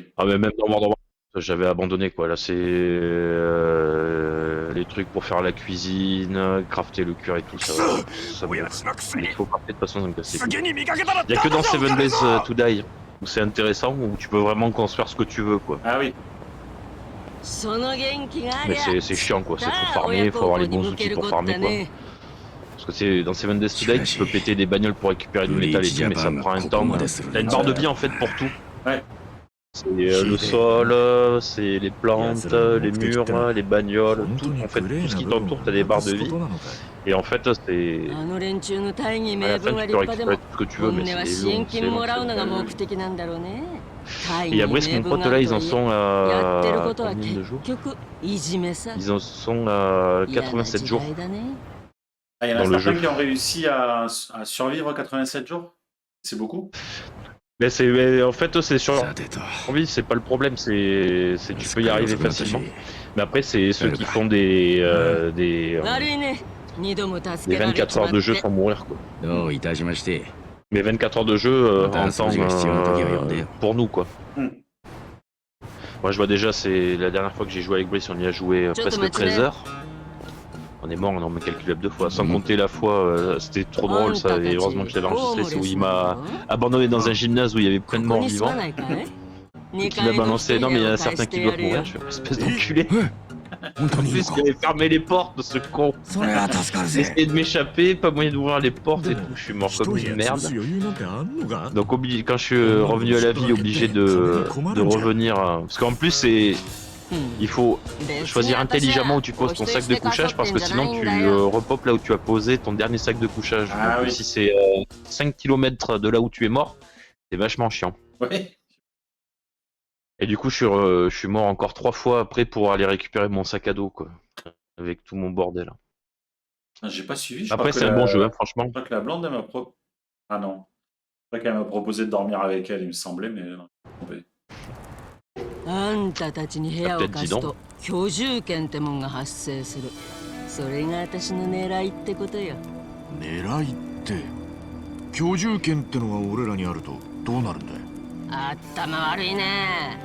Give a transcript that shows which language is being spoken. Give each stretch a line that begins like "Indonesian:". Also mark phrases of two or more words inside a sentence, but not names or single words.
French: Ah, mais même dans World of Warcraft, j'avais abandonné, quoi. Là, c'est les trucs pour faire la cuisine, crafter le cuir et tout ça. Il faut crafter de toute façon, ça me casse les couilles. Il y a que dans Seven Days to Die où c'est intéressant, où tu peux vraiment construire ce que tu veux, quoi. Ah oui.
Japanese: その元気があり
French: Mais
Japanese: ゃ
French: c'est chiant, quoi. C'est faut farmer, faut avoir les bons outils pour farmer, quoi. Parce que c'est dans Seven Days to Die, tu peux péter des bagnoles pour récupérer du métal et tout, mais ça prend un temps. T'as une barre de vie en fait pour tout. Ouais. C'est le sol, c'est les plantes, les murs, les bagnoles, tout. En fait, tout ce qui t'entoure, t'as des barres de vie. Et en fait, c'est.
Japanese: あの連中の大義
French: À
Japanese: 名
French: la
Japanese: 分
French: fin,
Japanese: は
French: tu
Japanese: 立
French: peux
Japanese: 派でも
French: récupérer tout ce que tu veux,
Japanese: 本
French: mais
Japanese: 音は
French: c'est
Japanese: 支
French: long.
Japanese: 援金もらうのが目的なんだろうね。大
French: Et
Japanese: 義
French: après,
Japanese: 名
French: mon
Japanese: 分
French: pote
Japanese: が
French: là,
Japanese: ある
French: ils
Japanese: と
French: en
Japanese: いえ
French: sont
Japanese: やってるこ
French: à.
Japanese: とは
French: Combien de
Japanese: 結
French: jours?
Japanese: 局いじめさ。
French: Ils en sont à
Japanese: 嫌な
French: 87
Japanese: 時
French: jours.
Japanese: 代だね。
French: Ah, il y en a Dans le certains jeu. qui ont réussi à survivre 87 jours. C'est beaucoup. Mais en fait, c'est sur
Japanese: さてと
French: envie, c'est pas le problème, c'est tu peux y arriver facilement. Mais après, c'est ceux qui font
Japanese: 悪いね。二度も助
French: des
Japanese: けられち
French: 24 heures
Japanese: まっ
French: de jeu
Japanese: て。
French: sans mourir, quoi.
Japanese: どういたしまして
French: Mais 24 heures de jeu en temps Attends, pour nous, quoi. Hmm. Moi, je vois déjà, c'est la dernière fois que j'ai joué avec Brice, on y a joué presque 13 heures. On est mort, on en met calculable 2 fois. Sans compter la fois, c'était trop drôle ça, et heureusement que je l'avais enregistré, c'est où il m'a abandonné dans un gymnase où il y avait plein de
Japanese: ここ
French: morts
Japanese: に住
French: vivants.
Japanese: まないかい
French: Et qui m'a balancé, non mais il y en a certains qui doivent mourir, je fais espèce d'enculé.
Japanese: 本当
French: En
Japanese: にいいの
French: plus,
Japanese: か
French: il avait fermé les portes de ce con.
Japanese: それは助かる
French: J'ai
Japanese: ぜ
French: essayé de m'échapper, pas moyen d'ouvrir les portes et tout, je suis mort comme une merde.
Japanese: 余裕なんてあんのか
French: Donc quand je suis revenu à la vie, obligé de revenir, parce qu'en plus c'est, il faut choisir intelligemment où tu poses ton sac de couchage parce que sinon tu repopes là où tu as posé ton dernier sac de couchage. Ah Donc, oui. si c'est 5 km de là où tu es mort, c'est vachement chiant. Ouais. Et du coup je suis mort encore 3 fois après pour aller récupérer mon sac à dos, quoi, avec tout mon bordel. Ah, j'ai pas suivi. Je Après crois c'est que un bon jeu, hein, franchement. Je crois que la blonde, elle m'a Ah non. Je crois qu'elle m'a proposé de dormir avec elle, il me semblait, mais non.
Japanese: あんたたちに部屋を貸すと居住権ってもんが発生する。それが私の狙いってことよ。狙いって居住権ってのが俺らにあるとどうなるんだよ。頭悪いね。